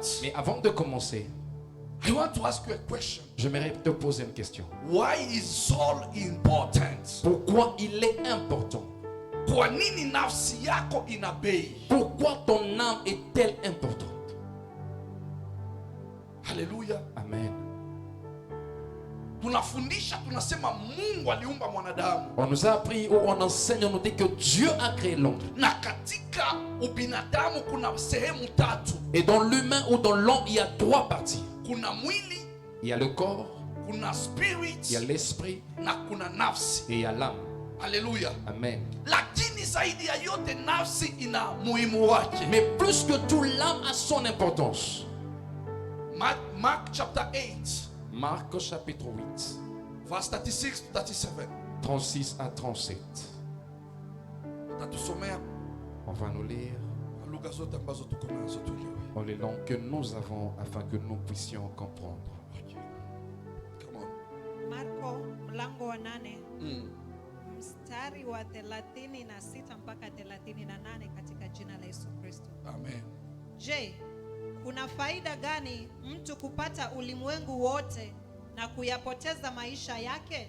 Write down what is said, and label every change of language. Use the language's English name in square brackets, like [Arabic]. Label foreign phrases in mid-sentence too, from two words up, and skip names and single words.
[French] Mais avant de commencer, [English] I want to ask you a question. [French] j'aimerais te poser une question. [English] Why is soul important? [French] Pourquoi il est important? [Swahili] Kwa nini nafsi yako ina bei? [French] Pourquoi ton âme est-elle importante? Hallelujah. Amen. [Swahili] Tunafundisha, tunasema Mungu aliumba mwanadamu. [French] On nous a appris ou on enseigne, on nous dit que Dieu a créé l'homme. [Swahili] Na katika ubinadamu kuna sehemu tatu. [French] Et dans l'humain ou dans l'homme, il y a trois parties. [Swahili] Kuna mwili, [French] Il y a le corps, [Swahili] kuna spirit, [French] il y a l'esprit [Swahili] na kuna nafsi. [French] et il y a l'âme. Hallelujah. Amen. [Swahili] Lakini zaidi ya yote nafsi ina muhimu wake. [French] Mais plus que tout, l'âme a son importance. [English] Mark chapter 8, [French] Marc chapitre 8, [English] verse 36 to 37. [French] 36 à 37. [Swahili] Tatusomea [French] On va nous lire [Swahili] lugha zote ambazo tuko nazo tuliwe. [French] dans les langues que nous avons afin que nous puissions comprendre. [English] Okay. Come on. [Swahili] Marko mlango wa 8 Mm. mstari wa 36 mpaka 38 katika jina la Yesu Kristo. Amen. Je, kuna faida gani mtu kupata ulimwengu wote na kuyapoteza maisha yake?